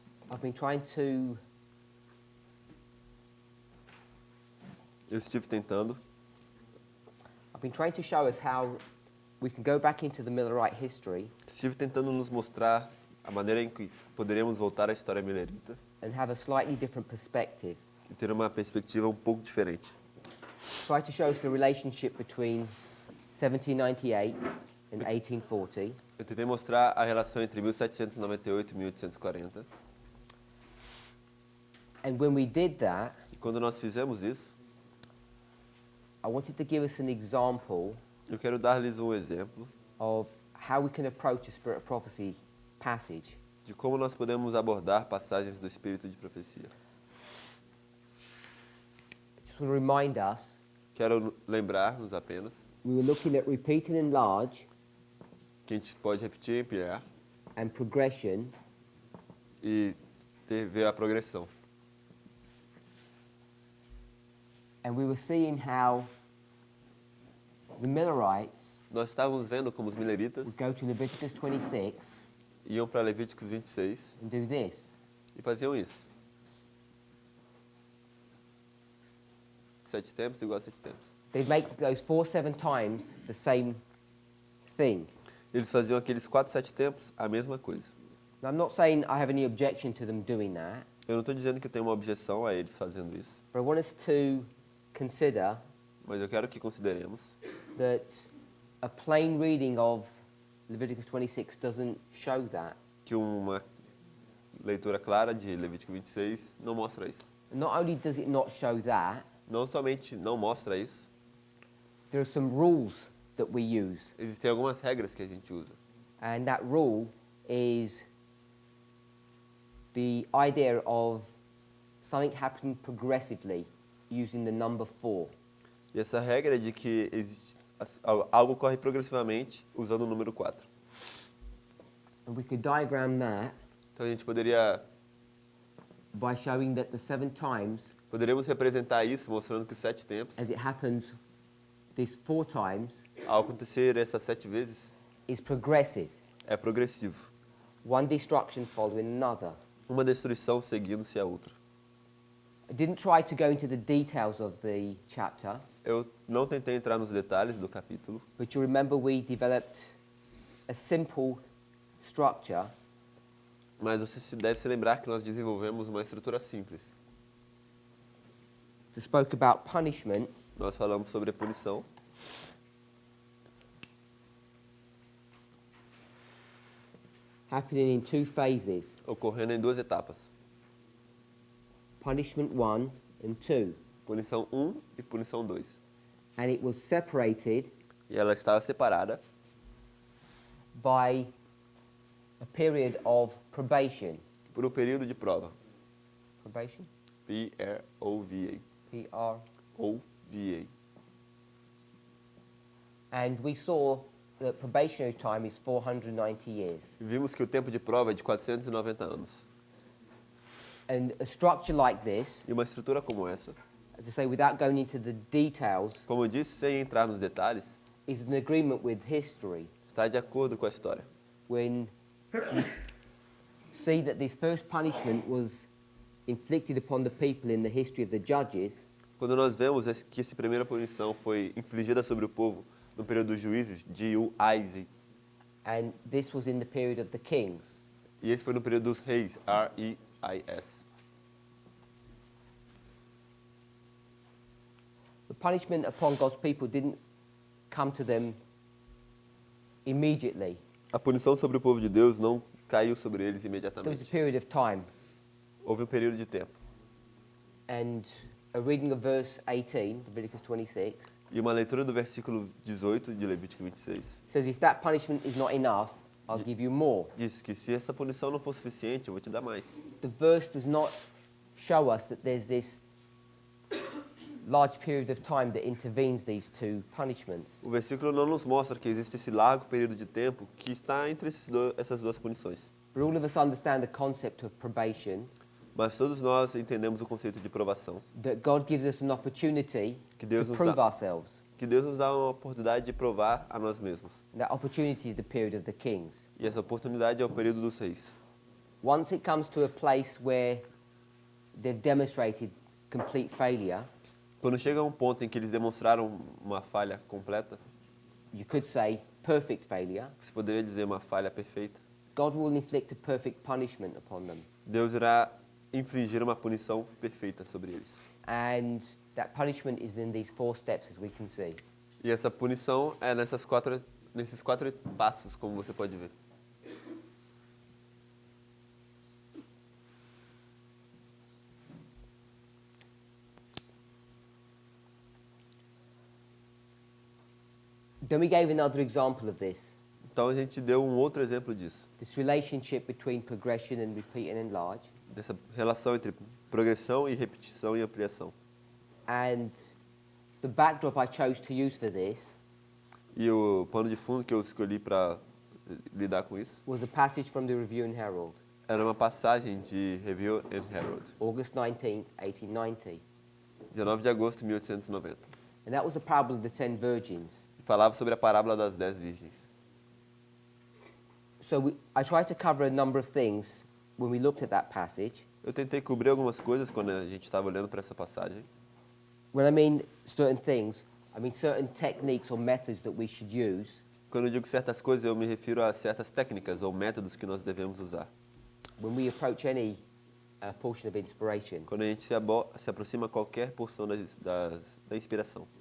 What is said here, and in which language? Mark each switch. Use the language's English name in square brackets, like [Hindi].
[English] I've been trying to [Portuguese] eu estive tentando [English] show us how we can go back into the Millerite history [Portuguese] nos mostrar a maneira em que poderíamos voltar à história milerita [English] and have a slightly different perspective. [Portuguese] e ter uma perspectiva um pouco diferente. [English] Try to show us the relationship between 1798 and 1840, [Portuguese] Eu tentei mostrar a relação entre 1798 e 1840. [English] and when we did that, [Portuguese] E quando nós fizemos isso, [English] I wanted to give us an example [Portuguese] eu quero dar-lhes um exemplo [English] of how we can approach a Spirit of Prophecy passage. [Portuguese] de como nós podemos abordar passagens do Espírito de Profecia. [English] Just want to remind us, [Portuguese] Quero lembrar-nos apenas [English] we were looking at repeat and enlarge [Portuguese] que a gente pode repetir e ampliar [English] and progression, [Portuguese] e ver a progressão. [English] and we were seeing how the Millerites [Portuguese] Nós estávamos vendo como os mileritas [English] would go to Leviticus 26 [Portuguese] iam para Levíticos 26 [English] and do this. [Portuguese] e faziam isso. 7 tempos igual a 7 tempos. [English] They'd make those 4-7 times the same thing. [Portuguese] Eles faziam aqueles 4, 7 tempos a mesma coisa. [English] Now, I'm not saying I have any objection to them doing that, [Portuguese] Eu não estou dizendo que eu tenho uma objeção a eles fazendo isso, [English] but I want us to consider [Portuguese] mas eu quero que consideremos [English] that a plain reading of Leviticus 26 doesn't show that. [Portuguese] que uma leitura clara de Levítico 26 não mostra isso. [English] Not only does it not show that, [Portuguese] Não somente não mostra isso, [English] there are some rules that we use, [Portuguese] existem algumas regras que a gente usa. [English] and that rule is the idea of something happening progressively using the number 4. [Portuguese] E essa regra é de que algo ocorre progressivamente usando o número 4. [English] And we could diagram that [Portuguese] Então a gente [English] by showing that the 7 times, [Portuguese] poderíamos representar isso mostrando que os 7 tempos, [English] as it happens these 4 times, [Portuguese] ao acontecer essas 7 vezes, [English] is progressive. [Portuguese] é progressivo. [English] One destruction following another. [Portuguese] Uma destruição seguindo-se a outra. [English] I didn't try to go into the details of the chapter, [Portuguese] Eu não tentei entrar nos detalhes do capítulo, [English] but you remember we developed a simple structure [Portuguese] mas você deve se lembrar que nós desenvolvemos uma estrutura simples. [English] that spoke about punishment [Portuguese] Nós falamos sobre a punição, [English] happening in 2 phases, [Portuguese] ocorrendo em 2 etapas. [English] punishment 1 and 2. [Portuguese] Punição 1 e punição 2. [English] And it was separated [Portuguese] E ela estava separada [English] by a period of probation. [Portuguese] por um período de prova. [English] Probation? [Portuguese] P-R-O-V-A. P-R. O-V-A. [English] And we saw that probationary time is 490 years. [Portuguese] Vimos que o tempo de prova é de 490 anos. [English] And a structure like this, [Portuguese] E uma estrutura como essa, [English] as I say, without going into the details, [Portuguese] como eu disse, sem entrar nos detalhes, [English] is in agreement with history. [Portuguese] está de acordo com a história. [English] When you see that this first punishment was inflicted upon the people in the history of the judges, [Portuguese] Quando nós vemos que essa primeira punição foi infligida sobre o povo no período dos juízes, G-U-I-Z, [English] and this was in the period of the kings, [Portuguese] e esse foi no período dos reis, R-E-I-S. [English] the punishment upon God's people didn't come to them immediately. [Portuguese] A punição sobre o povo de Deus não caiu sobre eles [English] There was a [Portuguese] imediatamente. [English] period of time, [Portuguese] Houve um período de tempo. [English] and a reading of verse 18, Leviticus 26, [Portuguese] E uma leitura do versículo 18 de Levítico 26 [English] says, if that punishment is not enough, I'll give you more. [Portuguese] diz que se essa punição não for suficiente, eu vou te dar mais. [English] The verse does not show us that there's this large period of time that intervenes these 2 punishments. [Portuguese] O versículo não nos mostra que existe esse largo período de tempo que está entre essas duas punições. [English] But all of us understand the concept of probation, [Portuguese] Mas todos nós entendemos o conceito de provação. [English] that God gives us an opportunity [Portuguese] Que Deus nos [English] prove [Portuguese] dá- [English] ourselves. [Portuguese] Que Deus nos dá uma oportunidade de provar a nós mesmos. [English] That opportunity is the period of the kings. [Portuguese] E essa oportunidade é o período dos reis. [English] Once it comes to a place where they've demonstrated complete failure, [Portuguese] Quando chega a um ponto em que eles demonstraram uma falha completa, [English] you could say perfect failure, [Portuguese] você poderia dizer uma falha perfeita, [English] God will inflict a perfect punishment upon them. [Portuguese] Deus irá infligir uma punição perfeita sobre eles. [English] And that punishment is in these 4 steps, as we can see. [Portuguese] E essa punição é nesses quatro passos, como você pode ver. [English] Then we gave another example of this, [Portuguese] Então a gente deu um outro exemplo disso, [English] this relationship between progression and repeat and enlarge. [Portuguese] dessa relação entre progressão e repetição e ampliação. [English] And the backdrop I chose to use for this [Portuguese] E o pano de fundo que eu escolhi para lidar com isso [English] was a passage from the Review and Herald, [Portuguese] era uma passagem de Review and Herald, [English] August 19th, 1890. [Portuguese] 19 de agosto de 1890. [English] And that was the parable of the 10 virgins. [Portuguese] E falava sobre a parábola das 10 virgens. [English] So I tried to cover a number of things when we looked at that passage. [Portuguese] Eu tentei cobrir algumas coisas quando a gente estava olhando para essa passagem. [English] When I mean certain things, I mean certain techniques or methods that we should use [Portuguese] Quando eu digo certas coisas, eu me refiro a certas técnicas ou métodos que nós devemos usar. [English] when we approach any portion of inspiration. [Portuguese] Quando a gente se aproxima a qualquer porção da inspiração.